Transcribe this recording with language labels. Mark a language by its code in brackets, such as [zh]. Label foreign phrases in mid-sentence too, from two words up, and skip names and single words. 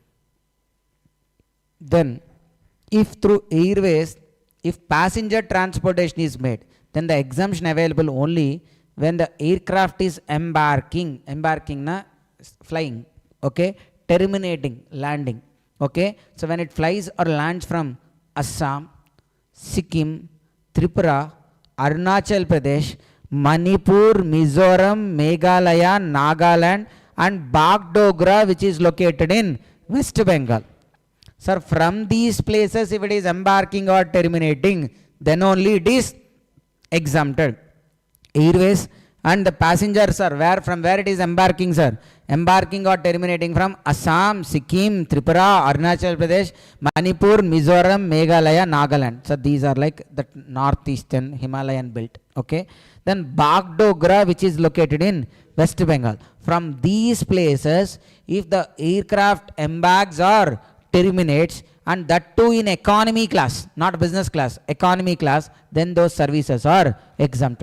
[en] Then if through airways if passenger transportation is made, then the exemption available only when the aircraft is embarking na flying, okay, terminating, landing. Okay, so when it flies or lands from Assam, Sikkim, Tripura, Arunachal Pradesh, Manipur, Mizoram, Meghalaya, Nagaland and Bagdogra, which is located in West Bengal. Sir, from these places if it is embarking or terminating, then only it is exempted. Airways and the passengers are from where it is embarking, sir? Embarking or terminating from Assam, Sikkim, Tripura, Arunachal Pradesh, Manipur, Mizoram, Meghalaya, Nagaland. So these are like the northeastern Himalayan belt. Okay, then Bagdogra, which is located in West Bengal. From these places if the aircraft embarks or terminates, and that too in economy class, not business class, economy class, then those services are exempted.